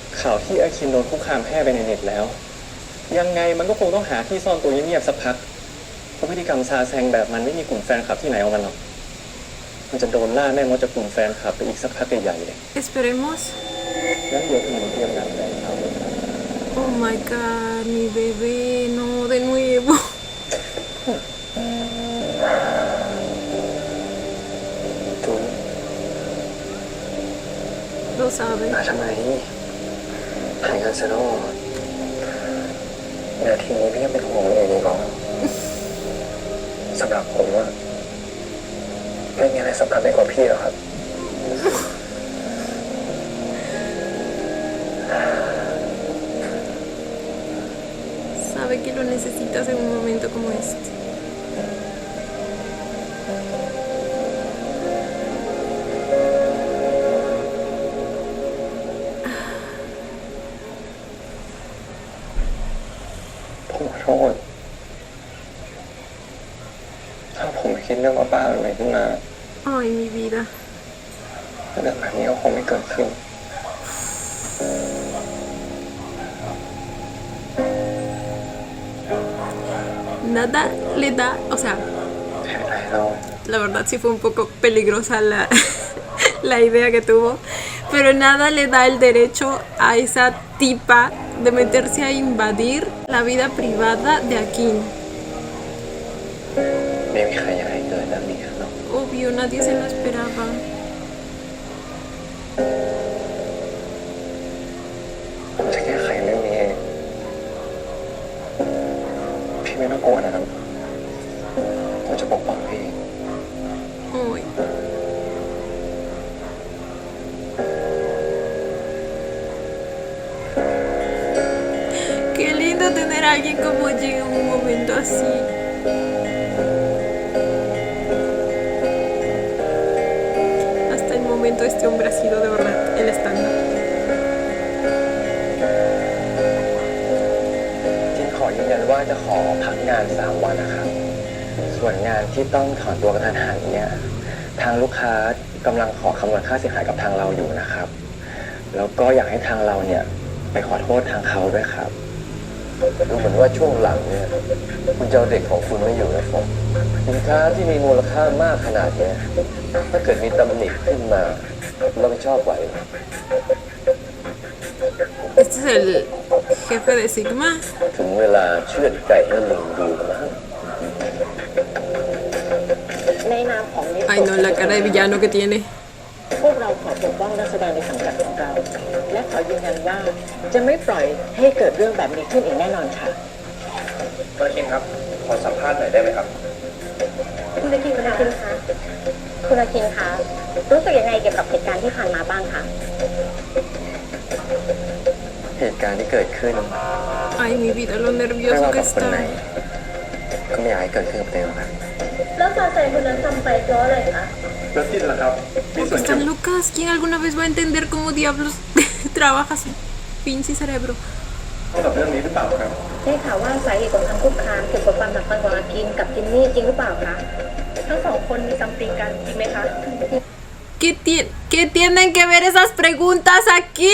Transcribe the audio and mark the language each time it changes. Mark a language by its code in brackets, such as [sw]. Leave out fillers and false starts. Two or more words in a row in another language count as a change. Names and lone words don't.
[th] ข่าวที่อาคินโดนคุกคามแพร่ไปในเน็ตแล้ว ยังไงมันก็คงต้องหาที่ซ่อนตัวเงียบๆสักพักเพราะพฤติกรรมซาแซงแบบมันไม่มีกลุ่มแฟนคลับที่ไหนเอามันหรอกมันจะโดนล่าแม่มดจากกลุ่มแฟนคลับไปอีกสักพักใหญ่ๆเลย [es] Esperemos. [th] งั้นเดี๋ยวถึงเตรียมงานแฟนคลับ [en] Oh my god, [es] mi bebé, no, de nuevo. [th] จูน [es] Lo sabe. [th] มาทำไมหายกันซะแล้วนาทีนี้พี่ยังเป็นห่วงเลยดีกว่าสำหรับผมว่าไม่มีอะไรสำคัญไปกว่าพี่หรอกครับ [es] Sabe que lo necesitas en un momento como este. [th] ผมขอโทษถ้าผมคิดเรื่องป้าอะไรขึ้นมา [es] Ay, mi vida. [th] เรื่องแบบนี้ก็คงไม่เกิดขึ้น [es] Nada le da, o sea, [th] แค่ไหนเรา [es] la verdad sí fue un poco peligrosa la idea que tuvo, pero nada le da el derecho a esa tipa de meterse a invadir la vida privada de Akin. [th] ไม่มีใครอยากให้เกิดแบบนี้หรอก [es] Obvio, nadie se lo esperaba. [th] ผมจะแก้ไขเรื่องนี้เองพี่ไม่ต้องกลัวนะครับผมจะปกป้องพี่ [es] Ay. Qué lindo tener a alguien como Jin en un momento así. Hasta el momento este hombre ha sido de verdad el estándar. [th] จินขอยืนยันว่าจะขอพักงาน3 วันนะครับ ส่วนงานที่ต้องถอนตัวกระทันหันเนี่ยทางลูกค้ากำลังขอคำนวณค่าเสียหายกับทางเราอยู่นะครับ แล้วก็อยากให้ทางเราเนี่ยไปขอโทษทางเขาด้วยครับ ดูเหมือนว่าช่วงหลังเนี่ยคุณจะเอาเด็กของคุณไม่อยู่นะผมสินค้าที่มีมูลค่ามากขนาดเนี้ยถ้าเกิดมีตำหนิขึ้นมาเราไม่ชอบไหวเหรอ [es] Este es el jefe de Sigma. [th] ถึงเวลาเชือดไก่ให้ลิงดูกันนะ ในนามของนิส [es] Ay no, la cara de villano que tiene. [th] พวกเราขอปกป้องนักแสดงในสังกัดของเรา และขอยืนยันว่าจะไม่ปล่อยให้เกิดเรื่องแบบนี้ขึ้นอีกแน่นอนค่ะ คุณอาคินครับ ขอสัมภาษณ์หน่อยได้ไหมครับ คุณอาคินคะคุณอาคินคะรู้สึกยังไงเกี่ยวกับเหตุการณ์ที่ผ่านมาบ้างคะ เหตุการณ์ที่เกิดขึ้น [es] Ay, mi vida, lo [th] ไม่ [es] nervioso [th] ว่า [es] que [th] กับคนไหน [es] está. [th] ก็ไม่อยากให้เกิดขึ้นกับตัวเองหรอกครับ แล้วซาแซงคนนั้นทำไปเพราะอะไรคะ แล้วจินล่ะครับมีส่วน [es] Están locas. ¿Quién alguna vez va a entender cómo diablos trabaja su pinche cerebro? [th] เกี่ยวกับเรื่องนี้หรือเปล่าครับ ได้ข่าวว่าสาเหตุของคำคุกคามเกี่ยวกับความสัมพันธ์ของอากินกับจินนี่จริงหรือเปล่าคะ ทั้งสองคนมีซัมติงกันจริงไหมคะ [es] ¿Qué tienen que ver esas preguntas aquí?